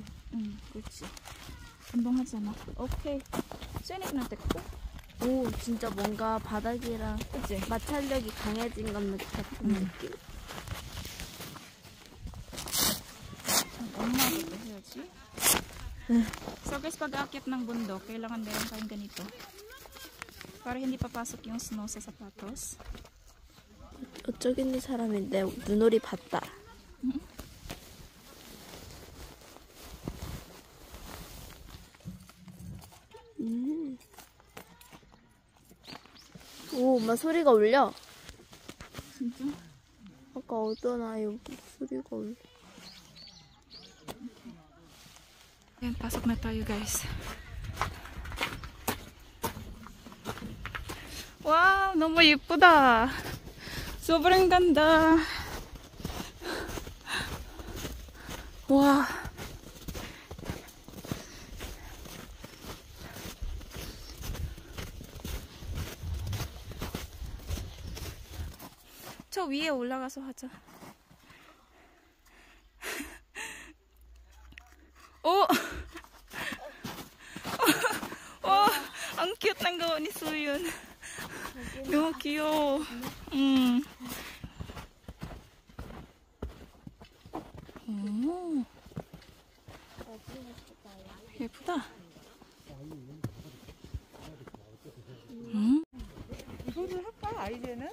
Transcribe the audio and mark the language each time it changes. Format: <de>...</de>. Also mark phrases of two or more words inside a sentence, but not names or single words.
<ko>그렇지. 운동하잖아. 오케이. 수연이한테 꼭. 오, 진짜 뭔가 바닥이랑 그치? 마찰력이 강해진 것 같은 느낌. 엄마도 해야지.</ko> <tl>So guys, pag-aakyat ng bundok, kailangan meron tayong ganito. para hindi papasok yung snow sa sapatos.</tl> <ko>저쪽 있는 사람이 내 눈오리 봤다. 오, 엄마 소리가 울려. 진짜? 아까 어떤 아이 소리가 울려.</ko> <tl>Ayan, pasok na tayo guys.</tl> <ko>Wow, 너무 예쁘다.</ko> <tl>소brang ganda.</tl> <ko>와. 저 위에 올라가서 하자. 오! 와,</ko> <tl>ang cute ng gawa ni Suyun.</tl> <ko>너무 귀여워. 오. 예쁘다. 이거를 할까? 아이제는?</ko>